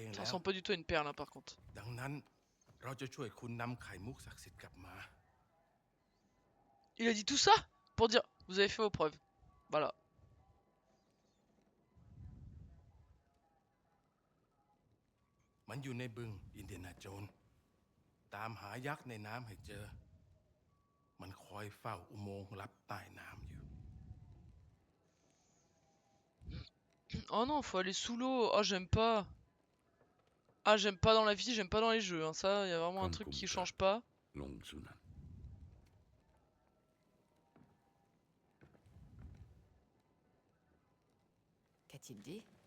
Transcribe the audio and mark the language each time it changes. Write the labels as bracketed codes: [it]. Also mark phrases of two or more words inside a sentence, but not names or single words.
[fr] Ça [th] แล้ว [fr] ressemble pas du tout à une perle hein, par contre. [th] ดังนั้นเราจะช่วยคุณนำไข่มุกศักดิ์สิทธิ์กลับมา [fr] Il a dit tout ça pour dire vous avez fait vos preuves. Voilà. [th] มันอยู่ในบึงอินเดียนาโจนส์ตามหายักษ์ในน้ำให้เจอ มันคอยเฝ้าอุโมงค์ลับใต้น้ำอยู่ [fr] Oh non, faut aller sous l'eau. Oh, j'aime pas. Ah, j'aime pas dans la vie, j'aime pas dans les jeux. Hein. Ça, il y a vraiment un truc qui change pas. Lung Sunan. Qu'a-t-il dit?